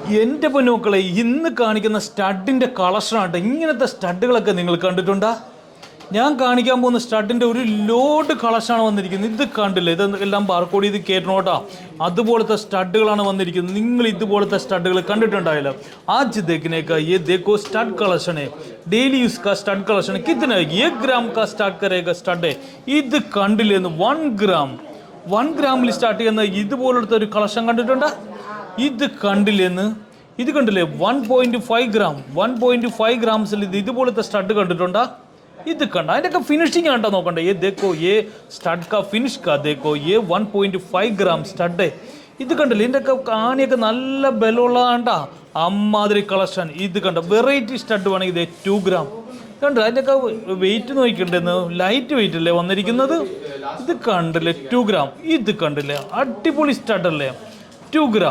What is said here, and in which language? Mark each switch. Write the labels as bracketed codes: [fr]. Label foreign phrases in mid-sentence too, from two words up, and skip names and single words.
[ml] എൻ്റെ പൊന്നോക്കളെ ഇന്ന് കാണിക്കുന്ന സ്റ്റഡിൻ്റെ കളക്ഷനാണ്. ഇങ്ങനത്തെ സ്റ്റഡുകളൊക്കെ നിങ്ങൾ കണ്ടിട്ടുണ്ടോ? ഞാൻ കാണിക്കാൻ പോകുന്ന സ്റ്റഡിൻ്റെ ഒരു ലോഡ് കളക്ഷനാണ് വന്നിരിക്കുന്നത്. ഇത് കണ്ടില്ലേ, ഇത് എല്ലാം ബാർകോഡ് ചെയ്ത് കയറ്റണോട്ടാ. അതുപോലത്തെ സ്റ്റഡുകളാണ് വന്നിരിക്കുന്നത്. നിങ്ങൾ ഇതുപോലത്തെ സ്റ്റഡുകൾ കണ്ടിട്ടുണ്ടായില്ല. [hi] आज देखने का ये देखो स्टड कलेक्शन है, [en] daily use [hi] का [en] stud collection [hi] है. कितना है? 1 ग्राम का स्टार्ट करेगा स्टड है. [ml] ഇത് കണ്ടില്ലേന്ന് 1 ഗ്രാമിൽ സ്റ്റാർട്ട് ചെയ്യുന്ന ഇതുപോലത്തെ ഒരു കളക്ഷൻ കണ്ടിട്ടുണ്ടോ? ഇത് കണ്ടില്ലേന്ന്? ഇത് കണ്ടില്ലേ 1.5 ഗ്രാം 1.5 ഗ്രാംസിൽ ഇതുപോലത്തെ സ്റ്റഡ് കണ്ടിട്ടുണ്ടോ? ഇത് കണ്ട അതിൻ്റെയൊക്കെ ഫിനിഷിങ് കണ്ടോ നോക്കണ്ടേ. [hi] ये देखो ये स्टड का फिनिश का देखो ये 1.5 [en] gram stud. [ml] ഇത് കണ്ടില്ലേ, ഇതിൻ്റെയൊക്കെ കാണിയൊക്കെ നല്ല ബലമുള്ളതാണ്ടാ. അമ്മാതിരി കളക്ഷൻ. ഇത് കണ്ട [en] variety stud [ml] വേണമെങ്കിൽ ഇത് 2 ഗ്രാം കണ്ടോ. അതിൻ്റെയൊക്കെ വെയിറ്റ് നോക്കിയിട്ടുണ്ടെന്ന് [en] light weight [ml] അല്ലേ വന്നിരിക്കുന്നത്. ഇത് കണ്ടില്ലേ 2 ഗ്രാം. ഇത് കണ്ടില്ലേ അടിപൊളി സ്റ്റഡല്ലേ 2 ഗ്രാം.